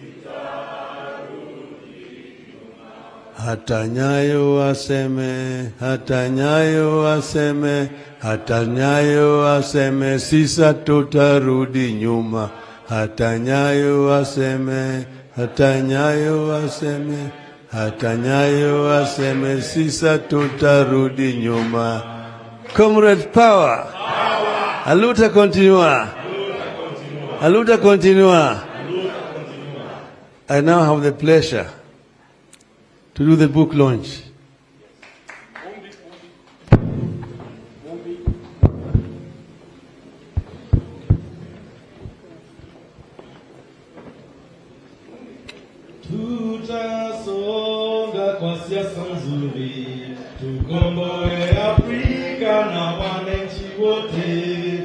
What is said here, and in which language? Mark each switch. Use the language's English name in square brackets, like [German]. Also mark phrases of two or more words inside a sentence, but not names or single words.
[Swahili] Hata Nyayo waseme, hata Nyayo waseme, hata Nyayo waseme, sisa tutarudi nyuma. Hata Nyayo waseme, hata Nyayo waseme, hata Nyayo waseme, sisa tutarudi nyuma. [English] Comrade power. [Portuguese] A luta continua. A luta continua. [English] I now have the pleasure to do the book launch. [Swahili] Tutasonga kwa siasa nzuri, tukomboe Afrika na wananchi wote.